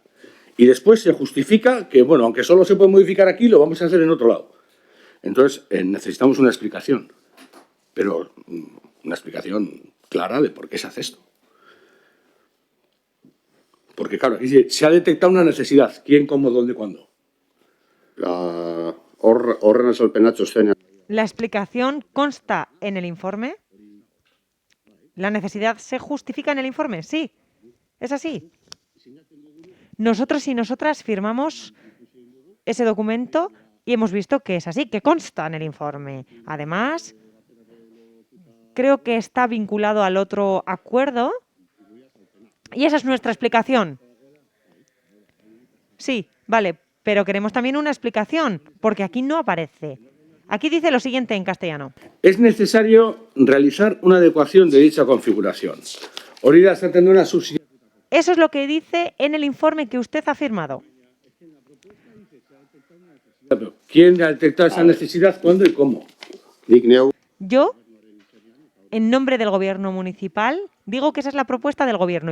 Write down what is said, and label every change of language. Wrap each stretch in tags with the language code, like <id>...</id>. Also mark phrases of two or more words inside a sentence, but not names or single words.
<es>Y después se justifica que, bueno, aunque solo se puede modificar aquí, lo vamos a hacer en otro lado. Entonces, necesitamos una explicación, pero una explicación clara de por qué se hace esto. Porque, claro, aquí se ha detectado una necesidad. ¿Quién, cómo, dónde, cuándo?</es> <eu>Horren azalpena txostenean.</eu> <es>La explicación consta en el informe. ¿La necesidad se justifica en el informe? Sí, es así. Nosotros y nosotras firmamos ese documento y hemos visto que es así, que consta en el informe. Además, creo que está vinculado al otro acuerdo y esa es nuestra explicación. Sí, vale, pero queremos también una explicación, porque aquí no aparece. Aquí dice lo siguiente en castellano. Es necesario realizar una adecuación de dicha configuración.</es> <eu>Hori da esaten duena subsidio.</eu> <es>Eso es lo que dice en el informe que usted ha firmado. ¿Quién ha detectado esa necesidad, cuándo y cómo?</es> <eu>Nik neu,</eu> <es>Yo, en nombre del gobierno municipal, digo que esa es la propuesta del gobierno.</es>